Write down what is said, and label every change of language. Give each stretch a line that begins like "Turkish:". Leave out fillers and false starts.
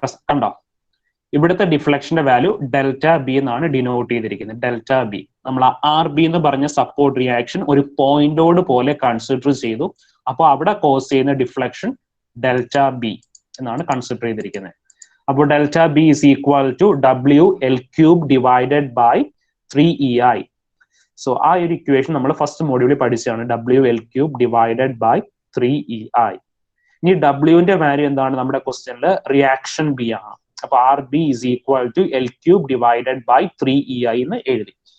Malayalam: കണ്ടോ? ഇവിടുത്തെ ഡിഫ്ലക്ഷന്റെ value ΔB എന്നാണ് ഡിനോട്ട് ചെയ്തിരിക്കുന്നത്. ΔB നമ്മൾ RB എന്ന് പറഞ്ഞ സപ്പോർട്ട് റിയാക്ഷൻ ഒരു പോയിന്റോട് പോലെ കൺസിഡർ ചെയ്തു. അപ്പോൾ അവിടെ കോസ് ചെയ്യുന്ന ഡിഫ്ലക്ഷൻ ΔB എന്നാണ് കൺസിഡർ ചെയ്തിരിക്കുന്നത്.
English: അപ്പോൾ ΔB is equal to WL³ divided by 3EI.
Malayalam: So ആ ഒരു ഇക്വേഷൻ നമ്മൾ ഫസ്റ്റ് മോഡ്യൂളിൽ പഠിച്ചതാണ്,
English: WL³ divided by 3EI.
Malayalam: ഇനി ഡബ്ല്യുവിന്റെ വാല്യൂ എന്താണ്? നമ്മുടെ ക്വസ്റ്റ്യനിൽ റിയാക്ഷൻ ബി ആണ്.
English: അപ്പൊ R B is equal to L cube divided by 3EI
Malayalam: എന്ന് എഴുതി.